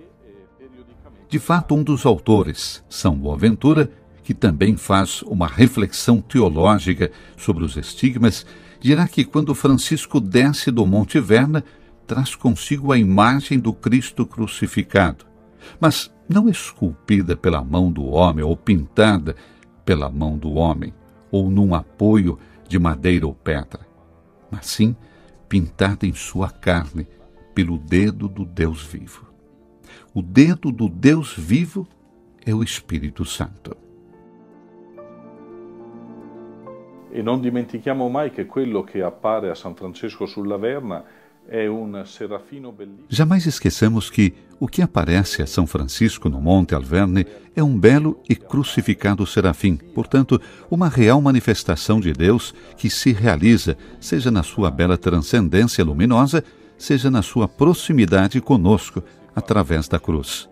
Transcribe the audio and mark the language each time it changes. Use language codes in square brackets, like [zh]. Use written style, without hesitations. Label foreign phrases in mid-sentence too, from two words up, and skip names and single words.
[pt] De fato, um dos autores, São Boaventura, que também faz uma reflexão teológica sobre os estigmas, dirá que quando Francisco desce do Monte Verna, traz consigo a imagem do Cristo crucificado, mas não esculpida pela mão do homem ou pintada pela mão do homem, ou num apoio de madeira ou pedra, mas sim pintada em sua carne pelo dedo do Deus vivo. O dedo do Deus vivo é o Espírito Santo. [it] E non dimentichiamo mai che quello che appare a San Francesco sulla Verna [pt] é um [it] serafino bellissimo. [pt] Jamais esqueçamos que o que aparece a São Francisco no Monte Alverne é um belo e crucificado serafim, portanto, uma real manifestação de Deus que se realiza, seja na sua bela transcendência luminosa, seja na sua proximidade conosco, através da cruz.